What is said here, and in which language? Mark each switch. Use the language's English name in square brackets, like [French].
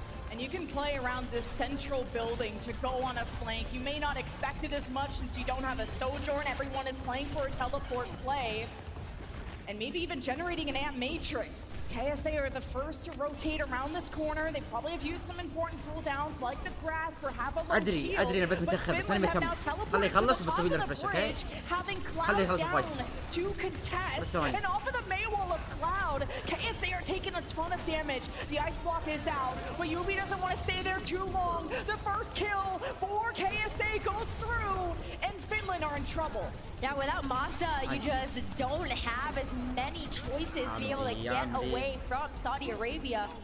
[English] And you can play around this central building to go on a flank. You may not expect it as much since you don't have a Sojourn. Everyone is playing for a teleport play. And maybe even generating an amp matrix. KSA are the first to rotate around this corner. They probably have used some important cooldowns like the grasp or have a low shield. [Arabic] أدري أنا متأخر بس ماني مهتم. خليه يخلص وبسوي له ريفرش، أوكي؟ خليه يخلص الفايت. [English] To contest and off of the main wall of Cloud, KSA are taking a ton of damage. The ice block is out, but Yubi doesn't want to stay there too long. The first kill for KSA goes through, and Finland are in trouble. Now, without Masa, you just don't have as many choices to be able to get away from Saudi Arabia.